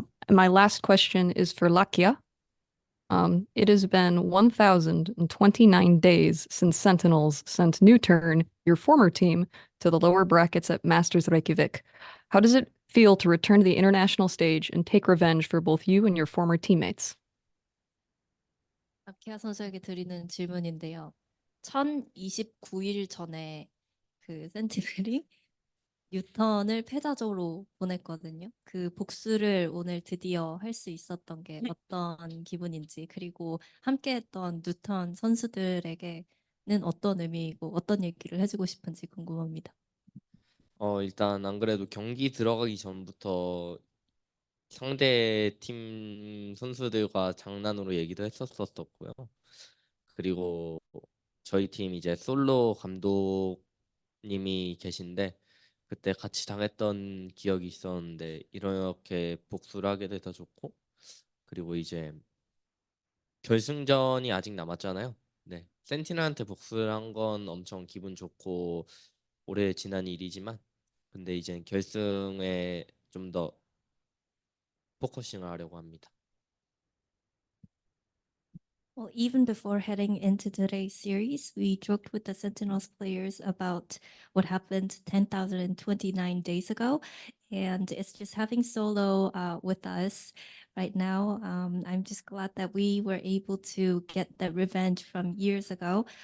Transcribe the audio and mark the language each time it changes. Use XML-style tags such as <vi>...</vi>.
<en>My last question is for Lakia. It has been 1,029 days since Sentinels sent Newturn, your former team, to the lower brackets at Masters Reykjavik. How does it feel to return to the international stage and take revenge for both you and your former teammates?</en> <ko>아키아 선수에게 드리는 질문인데요. 1029일 전에 그 센티넬이 뉴턴을 패자적으로 보냈거든요. 그 복수를 오늘 드디어 할 수 있었던 게 어떤 기분인지, 그리고 함께했던 뉴턴 선수들에게는 어떤 의미이고 어떤 얘기를 해주고 싶은지 궁금합니다. 일단 안 그래도 경기 들어가기 전부터 상대 팀 선수들과 장난으로 얘기도 했었었고요. 그리고 저희 팀 이제 솔로 감독님이 계신데 그때 같이 당했던 기억이 있었는데 이렇게 복수를 하게 돼서 좋고 그리고 이제 결승전이 아직 남았잖아요. 네, 센티널한테 복수를 한 건 엄청 기분 좋고 오래 지난 일이지만 근데 이제 결승에 좀 더 포커싱을 하려고 합니다.</ko> <en>Well, even before heading into today's series, we joked with the Sentinels players about what happened 10,029 days ago. And it's just having Solo with us. right now. I'm just glad that we were able to get that revenge from years ago.</en>